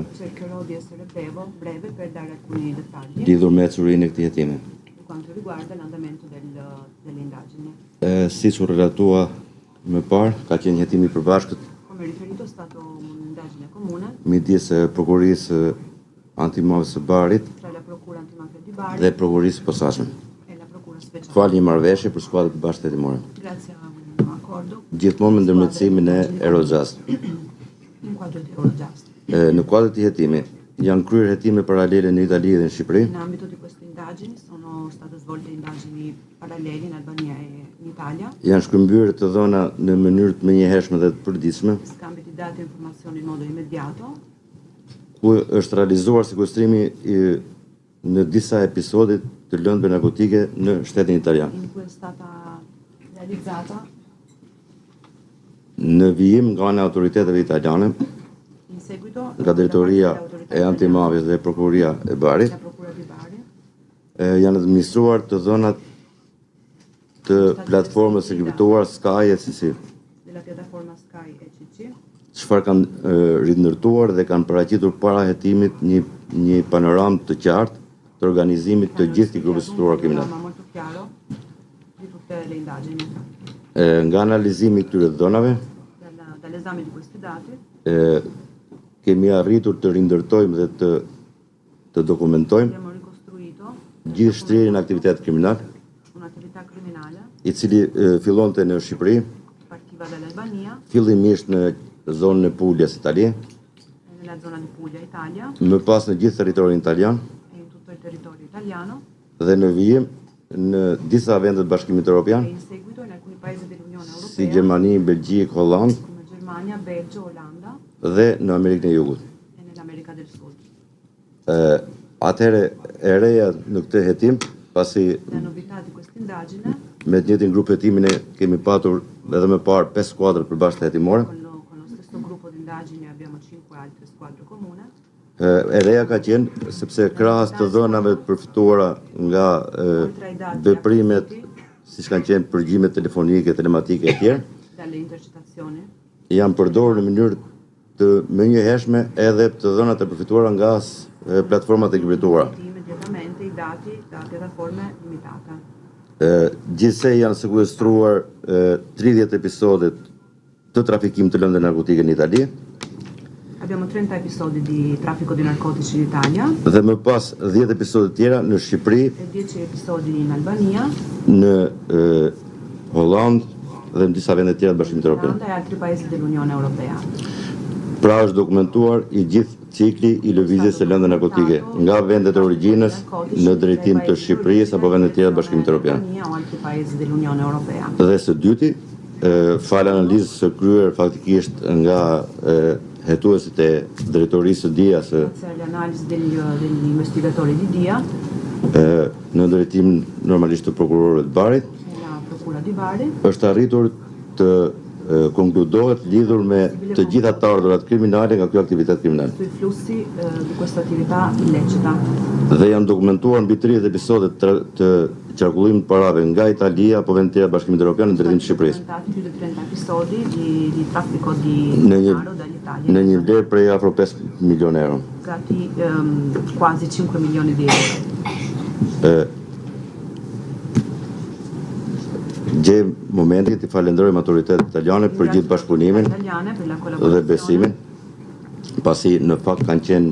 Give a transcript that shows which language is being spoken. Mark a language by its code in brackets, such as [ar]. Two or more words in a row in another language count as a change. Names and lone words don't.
[it] Cercherò di essere breve per dare alcuni dettagli [sq] lidhur me ecurinë e këtij hetimi. [it] per quanto riguarda l'andamento delle indagini. [sq] Siç u relatua më parë, ka qenë hetimi i përbashkët [it] Come riferito è stato un'indagine comune [sq] midis prokurisë antimafie së Barit [it] tra la Procura Antimafia di Bari [sq] dhe prokurisë posaçme. [it] e la Procura Speciale. [sq] Fal një marrëveshje për skuadrat e bashkë hetimore. [it] Grazie a un accordo [sq] Gjithmonë me ndërmjetësimin e Eurojust. [it] in quadro di Eurojust. [sq] Në kuadër të hetimi, janë kryer hetime paralele në Itali dhe në Shqipëri. [it] In ambito di queste indagini sono state svolte indagini paralleli in Albania e in Italia, [sq] Janë shkëmbyer të dhëna në mënyrë të menjëhershme dhe të përditshme, [it] scambi di dati e informazioni in modo immediato, [sq] ku është realizuar sekuestrimi në disa episode të lëndëve narkotike në shtetin italian. [it] in cui è stata realizzata [sq] Në vijim nga ana e autoriteteve italiane, [it] in seguito [sq] nga drejtoria e antimafjes dhe prokuria e Barit, [it] la Procura di Bari, [sq] janë administruar të dhënat të platformës së kriptuar Sky ECC, [it] della piattaforma Sky ECC, [sq] çfarë kanë rindërtuar dhe kanë paraqitur para hetimit një panoramë të qartë të organizimit të gjithë të grupit strukturar kriminal. [it] Un panorama molto chiaro di tutte le indagini. [sq] Nga analizimi i këtyre dhënave, [it] Dall'esame di questi dati [sq] kemi arritur të rindërtojmë dhe të dokumentojmë [it] abbiamo ricostruito [sq] gjithë shtrirjen e aktivitetit kriminal, [it] un'attività criminale [sq] i cili fillonte në Shqipëri, [it] partiva dall'Albania [sq] fillimisht në zonën e Puljas, Itali, [it] nella zona di Puglia, Italia [sq] më pas në gjithë territorin italian [it] e in tutto il territorio italiano [sq] dhe në vijim në disa vende të Bashkimit Evropian, [it] e in seguito in alcuni paesi dell'Unione [sq] si [it] Europea [sq] Gjermani, Belgjik, Holland [it] come Germania, Belgio, Olanda [sq] dhe në Amerikën e Jugut. [it] e nell'America del Sud. [sq] Atëherë e reja në këtë hetim, pasi [it] La novità di questa indagine [sq] me të njëjtin grup hetimin e kemi patur edhe më parë 5 skuadra përbashkëta hetimore. [it] con lo stesso gruppo di indagini abbiamo 5 altre squadre comune. [sq] E reja ka qenë sepse krahas të dhënave të përfituara nga veprimet, siç kanë qenë përgjimet telefonike, telematike e tjerë, [it] Dalle intercettazioni [sq] janë përdorur në mënyrë të menjëhershme edhe të dhënat e përfituara nga platformat e kriptuara. [it] immediatamente i dati da piattaforme limitate. [sq] Gjithsej janë sekuestruar 30 episodet të trafikimit të lëndëve narkotike në Itali [it] Abbiamo 30 episodi di traffico di narcotici in Italia [sq] dhe më pas 10 episode tjera në Shqipëri, [it] e 10 episodi in Albania, [sq] në Holland dhe në disa vende tjera të Bashkimit Evropian. [it] Olanda e altri paesi dell'Unione Europea. [sq] Pra është dokumentuar i gjithë cikli i lëvizjes së lëndëve narkotike nga vendet e origjinës në drejtim të Shqipërisë apo vende tjera të Bashkimit Evropian. [it] Albania o altri paesi dell'Unione Europea. [sq] Dhe së dyti, fal analizës së kryer faktikisht nga hetuesit e drejtorisë së DIA-s [it] Grazie alle analisi degli investigatori di DIA [sq] në drejtimin normalisht të prokurorëve të Barit, [it] La Procura di Bari [sq] është arritur të konkludohet lidhur me të gjitha të ardhurat kriminale nga ky aktivitet kriminal. [it] sui flussi di questa attività illecita [sq] Dhe janë dokumentuar mbi 30 episode të qarkullimit të parave nga Italia apo vende tjera Bashkimit Evropian në drejtim të Shqipërisë. [it] più di 30 episodi di traffico di [sq] Në një [it] denaro dall'Italia [sq] në një vlerë prej afro 5 milionë euro. [it] pagati quasi 5 milioni di euro. [sq] Gjej momentin të falenderojmë autoritetet italiane për gjithë bashkëpunimin [it] Italiane per la [sq] dhe [it] collaborazione [sq] besimin, pasi në fakt kanë qenë